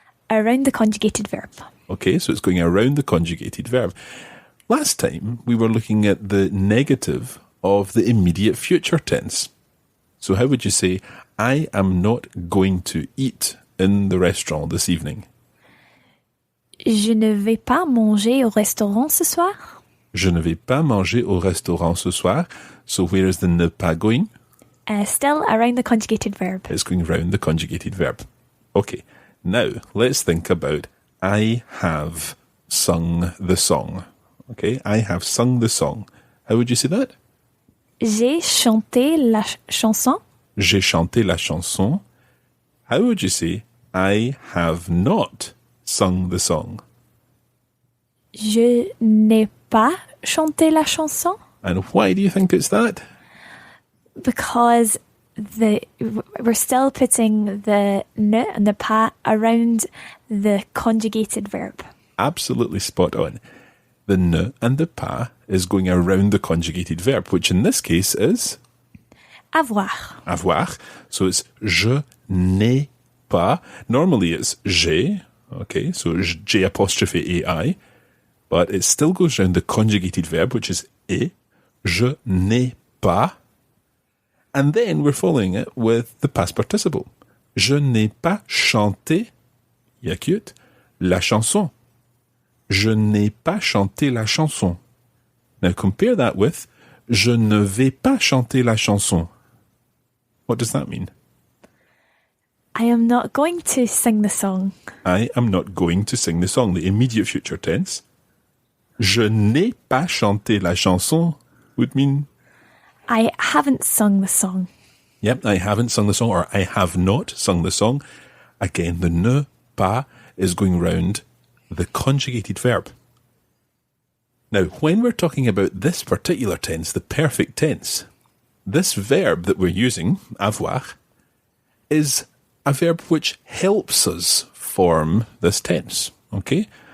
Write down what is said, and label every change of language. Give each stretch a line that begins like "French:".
English: Around the conjugated verb. Okay, so it's going around the conjugated verb. Last time, we were looking at the negative of the immediate future tense. So how would you say, I am not going to eat in the restaurant this evening?
French: Je ne vais pas manger au restaurant ce soir. Je ne vais pas manger au restaurant ce soir.
English: So where is the ne pas going? Still around the conjugated verb. It's going around the conjugated verb. Okay, now let's think about I have sung the song. Okay, I have sung the song. How would you say that?
French: J'ai chanté la chanson. J'ai chanté la chanson.
English: How would you say I have not sung the song?
French: Je n'ai pas chanté la chanson.
English: And why do you think it's that? Because we're still putting the ne and the pas around the conjugated verb. Absolutely spot on. The ne and the pas is going around the conjugated verb, which in this case is
French: Avoir. avoir.
English: So it's
French: je n'ai pas.
English: Normally it's j'ai. Okay, so j'ai apostrophe ai. But it still goes around the conjugated verb, which is et.
French: Je n'ai pas.
English: And then we're following it with the past participle.
French: Je n'ai pas chanté, acute, la chanson. Je n'ai pas chanté la chanson.
English: Now compare that with
French: Je ne vais pas chanter la chanson.
English: What does that mean? I am not going to sing the song. I am not going to sing the song. The immediate future tense.
French: Je n'ai pas chanté la chanson
English: would mean... I haven't sung the song. Yep, I haven't sung the song, or I have not sung the song. Again, the ne pas is going round the conjugated verb. Now, when we're talking about this particular tense, the perfect tense, this verb that we're using, avoir, is a verb which helps us form this tense, okay?